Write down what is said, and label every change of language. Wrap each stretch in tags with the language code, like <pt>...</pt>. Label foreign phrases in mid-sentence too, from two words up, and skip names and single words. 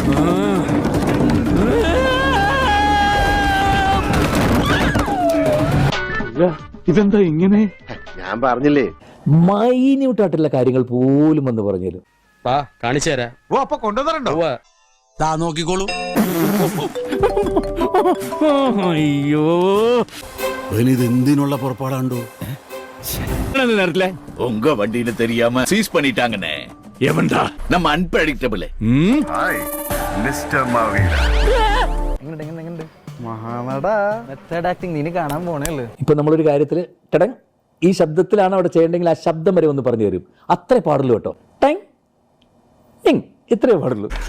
<ml>ഇതെന്താ ഇങ്ങനെ? ഞാൻ പറഞ്ഞില്ലേ, മൈന്യൂട്ടായിട്ടുള്ള കാര്യങ്ങൾ പോലും എന്ന് പറഞ്ഞാലും കാണിച്ചു തരാ. ഓ അപ്പൊ കൊണ്ടുവന്നിട്ടുണ്ടോ? നോക്കിക്കോളൂ. അയ്യോ, ഇത് എന്തിനുള്ള പുറപ്പാടാണ്ടോ?</ml> <ta>உங்க வண்டியில தெரியாம சீஸ் பண்ணிட்டாங்கண்ணே. எவன்டா நம்ம அன்பிரடிக்டபிள்.</ta> <ml>മിസ്റ്റർ മാവീര.</ml> <en>method acting</en> <ml>നീ കാണാൻ പോണേള്ളു. ഇപ്പൊ നമ്മളൊരു കാര്യത്തില് ടടങ് ഈ ശബ്ദത്തിലാണ് അവിടെ ചെയ്യേണ്ടെങ്കിൽ ആ ശബ്ദം വരെ ഒന്ന് പറഞ്ഞു തരും. അത്രേ പാടുള്ളൂ കേട്ടോ. ടങ് ടിങ് ഇത്രേ പാടുള്ളൂ.</ml>